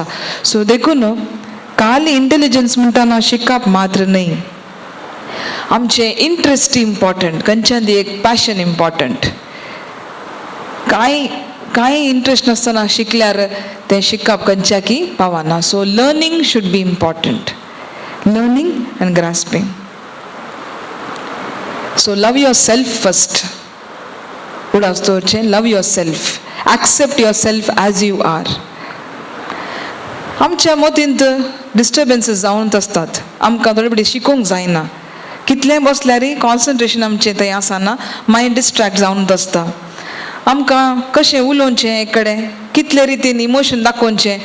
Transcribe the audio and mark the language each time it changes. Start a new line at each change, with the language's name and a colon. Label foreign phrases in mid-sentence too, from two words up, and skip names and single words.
Konkani: सो देखून खाली इंटेलिजन्स म्हणटाना शिकप मात्र न्ही, आमचें इंट्रस्ट इम्पॉर्टंट, खंयच्यान एक पॅशन इम्पॉर्टंट. कांय इंट्रस्ट नासतना शिकल्यार तें शिकप खंयच्याकी पावना.
English: so learning should be important, learning and grasping. So love yourself first.
Konkani: उडास दवरचें,
English: love yourself, accept yourself as you are.
Konkani: आमच्या मतींत डिस्टर्बन्सीस जावूंच आसतात, आमकां थोडे फावटी शिकूंक जायना. कितलें बसल्यार कॉन्सन्ट्रेशन आमचें थंय आसना, मायंड डिस्ट्रॅक्ट जावूंच आसता. आमकां कशें उलोवचें एक कडेन, कितले रितीन इमोशन दाखोवचें.